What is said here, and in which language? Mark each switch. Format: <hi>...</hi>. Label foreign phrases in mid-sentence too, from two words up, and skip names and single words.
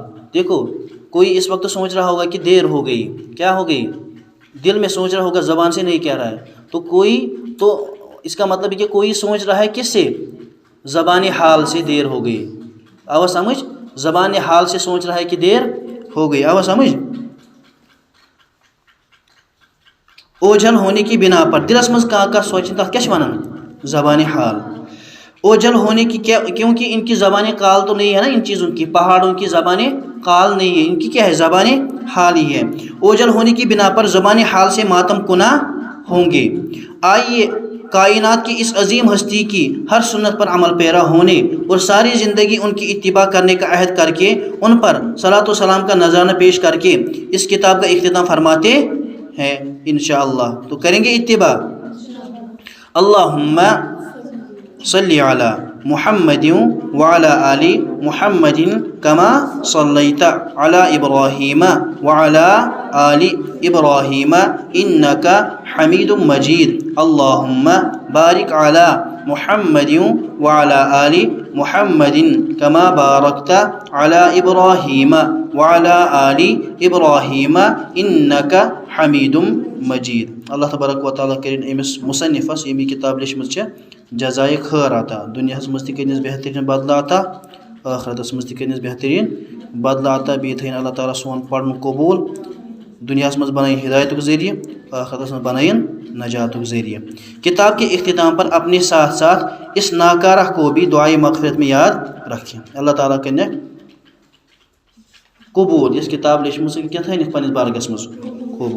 <ur>دیکھو کوئی اس وقت سوچ رہا ہوگا کہ دیر ہو گئی، کیا ہو گئی، دل میں سوچ رہا ہوگا، زبان سے نہیں کہہ رہا ہے، تو اس کا مطلب ہے کہ کوئی سوچ رہا ہے کس سے؟ زبان حال سے دیر ہو گئی۔ آواز سمجھ؟ زبان حال سے سوچ رہا ہے کہ دیر ہو گئی، آواز سمجھ؟ اوجھل ہونے کی بنا پر،</ur> <ks>دلس مز کا سوچن تک کیا ونان</ks> <ur>زبان حال، اوجھل ہونے کی، کیونکہ ان کی زبان قال تو نہیں ہے نا، ان چیزوں کی، پہاڑوں کی زبان قال نہیں ہے، ان کی کیا ہے، زبان حال ہی ہے۔ اوجھل ہونے کی بنا پر زبان حال سے ماتم کنا ہوں گے۔ آئیے کائنات کی اس عظیم ہستی کی ہر سنت پر عمل پیرا ہونے اور ساری زندگی ان کی اتباع کرنے کا عہد کر کے ان پر صلاۃ و سلام کا نذرانہ پیش کر کے اس کتاب کا اختتام فرماتے ہیں انشاءاللہ۔ تو کریں گے اتباع؟</ur> <ar>اللہم صلی علی محمد وعلی آل محمد کما صلیت علی ابراہیم وعلی آل إبراهيم إنك حميد مجيد اللهم بارك على محمد وعلى آل محمد كما باركت على إبراهيم وعلى آل إبراهيم إنك حميد مجيد.</ar> <ks>اللہ تبارک و تعالیٰ کرن امس مصنفس یمی کتاب لیچمت جزائے خیر عطا دنیا مز تہ کرنس بہترین بدلہ عطا آخرتس مز تہ کرنس بہترین بدلہ عطا بیٚیہِ تھٲیِن اللہ تعالیٰ سون پرن قبول دنیا مز بنائیں ہدایتک ذریعہ آخرتس مز بنائیں نجاتک ذریعہ.</ks> <ur>کتاب کے اختتام پر اپنے ساتھ ساتھ اس ناکارہ کو بھی دعائے مغفرت میں یاد رکھیں.</ur> <ks>اللہ تعالیٰ کرن قبول اس کتاب لیچمت کیا تھٲیِن پننس بارگس مز قبول.</ks>